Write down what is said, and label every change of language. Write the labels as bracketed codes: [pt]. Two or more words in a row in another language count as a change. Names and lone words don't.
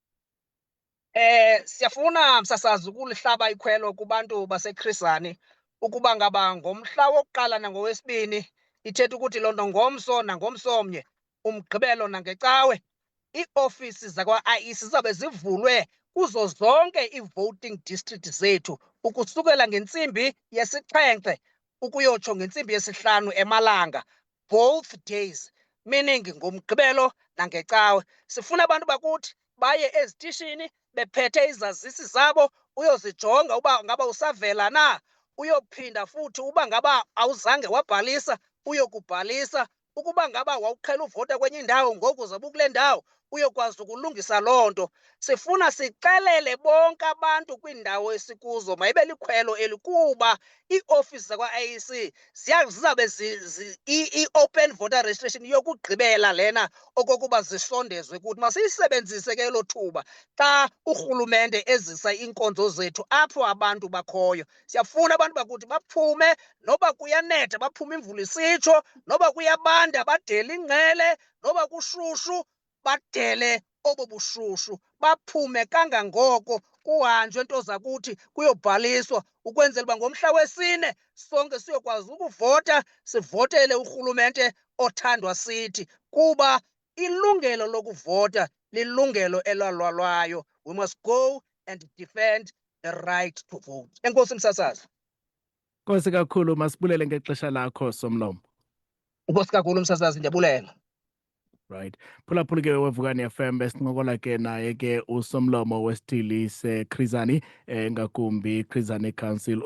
[xh] Siyafuna msasazi ukulihlaba ikhwelo kubantu baseChris Hani ukuba ngaba ngomhla wokuqala nangowesibini, ithetha ukuthi loo nto ngomso nangomsomnye, uMgqibelo nangeCawe, iiofisi zakwa-IEC zizawube zivulwe kuzo zonke ii-voting district zethu ukusukela ngentsimbi yesi-7 ukuyotsho ngentsimbi yesi-5 emalanga, [en] both days, meaning [xh] ngoMgqibelo nangeCawe. Sifuna abantu bakuthi baye ezitishini bephethe izazisi zabo uyozijonga uba ngaba usavela na, uyophinda futhi uba ngaba awuzange wabhalisa uyokubhalisa. Ukuba ngaba wawuqhela uvota kwenye indawo ngoku uzobe ukule ndawo uyokwazi ukulungisa loo nto. Sifuna sixelele bonke abantu kwiindawo esikuzo mayibe likhwelo eli kuba iiofisi zakwa-IEC zizawube i- [en] open voter registration [xh] yokugqibela lena okokuba zisondezwe kuthi. Masiyisebenzise ke elo thuba xa urhulumente ezisa iinkonzo zethu apho abantu bakhoyo. Siyafuna abantu bakuthi baphume noba kuyanetha baphume imvula isitsho, noba kuyabanda badele ingqele, noba kushushu badele obo bushushu, baphume kangangoko kuhanjwe nto zakuthi kuyobhaliswa ukwenzela uba ngomhla wesine sonke siyokwazi ukuvota, sivotele urhulumente othandwa sithi, kuba ilungelo lokuvota lilungelo elalwalwayo. [en] We must go and defend the right to vote. [xh] Enkosi msasazi. Nkosi kakhulu, masibulele ngexesha lakho Somlomo. Enkosi kakhulu msasazi, ndiyabulela. Right. Phulaphula ke weVukani FM besincokola ke naye ke uSomlomo wesithili seChrizani ngakumbi Chrizani Council.